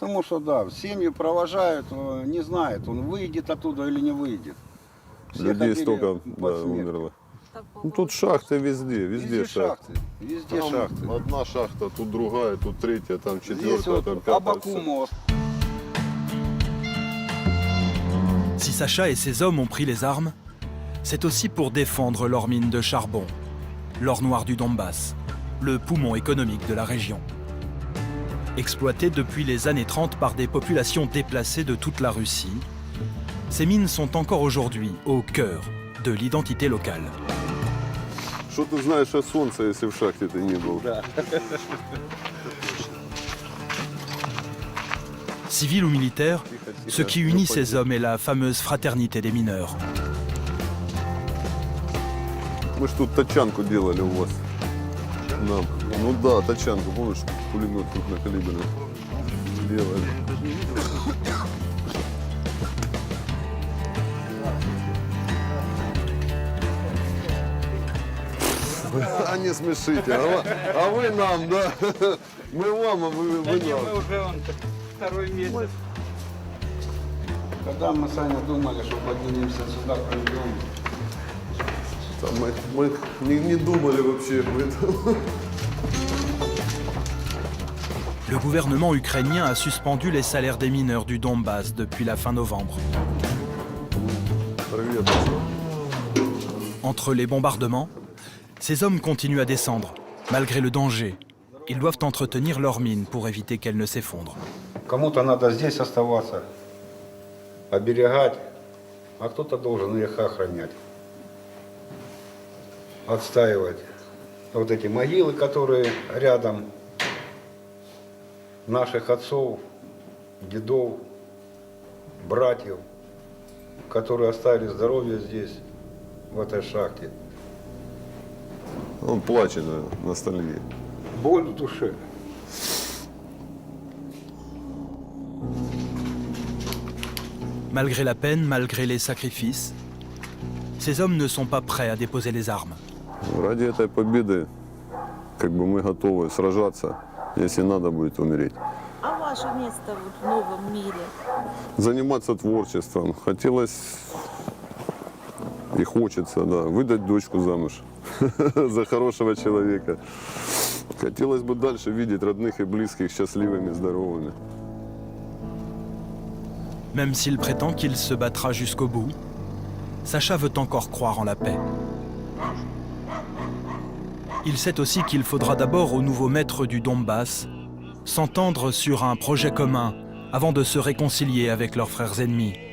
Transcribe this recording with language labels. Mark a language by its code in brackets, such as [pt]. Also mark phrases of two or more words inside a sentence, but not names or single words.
[ru] да, семьи провожают, не знают, он выйдет оттуда или не выйдет. людей столько умерло. Ну, тут шахты везде шахты. Везде там шахты. Одна шахта, тут другая, тут третья, там четвертая, там пятая. [fr] Si Sacha et ses hommes ont pris les armes, c'est aussi pour défendre leur mine de charbon, l'or noir du Donbass, le poumon économique de la région. Exploité depuis les années 30 par des populations déplacées de toute la Russie, ces mines sont encore aujourd'hui au cœur de l'identité locale. [ru] Что ты знаешь о солнце, если в шахте ты не был? [fr] Civil ou militaire, ce qui unit ces hommes est la fameuse fraternité des mineurs. [ru] Мы ж тут тачанку делали у вас. Нам. Ну да, тачанку, помнишь, пулемет крупнокалиберный делали. А не смешите, а вы нам, да? Мы вам, а вы нам. Мы уже второй месяц. Когда мы сами думали, что поднимемся сюда, пройдем. Мы не думали вообще об этом. [fr] Le gouvernement ukrainien a suspendu les salaires des mineurs du Donbass depuis la fin novembre. Entre les bombardements, ces hommes continuent à descendre, malgré le danger. Ils doivent entretenir leurs mines pour éviter qu'elles ne s'effondrent. [ru] Кому-то надо здесь оставаться, оберегать, а кто-то должен их охранять, отстаивать. Вот эти могилы, которые рядом, наших отцов, дедов, братьев, которые оставили здоровье здесь, в этой шахте. Он плачет, ностальгия. Боль в душе. [fr] Malgré la peine, malgré les sacrifices, ces hommes ne sont pas prêts à déposer les armes. [ru] Ради этой победы, как бы мы готовы сражаться, если надо будет умереть. А ваше место в новом мире? Заниматься творчеством. Хотелось и хочется, да, выдать дочку замуж за хорошего человека. Хотелось бы дальше видеть родных и близких счастливыми, здоровыми. [fr] Même s'il prétend qu'il se battra jusqu'au bout, Sacha veut encore croire en la paix. Il sait aussi qu'il faudra d'abord aux nouveaux maîtres du Donbass s'entendre sur un projet commun avant de se réconcilier avec leurs frères ennemis.